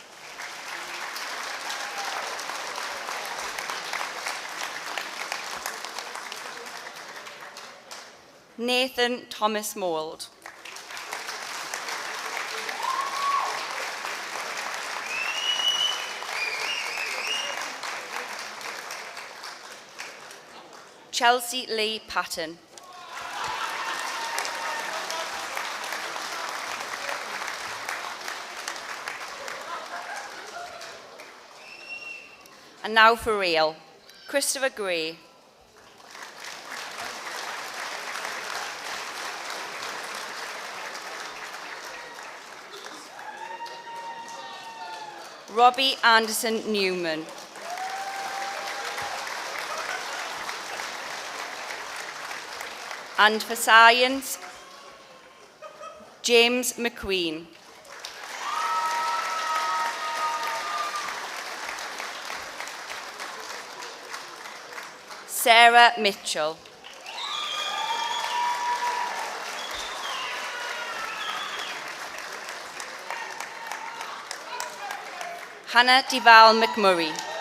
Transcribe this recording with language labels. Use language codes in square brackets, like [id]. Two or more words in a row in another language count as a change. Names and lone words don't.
[en] Nathan Thomas Mould. Chelsea Lee Patton. And now for real, Christopher Gray. Robbie Anderson Newman. And for science, James McQueen. Sarah Mitchell. Hannah Deval McMurray.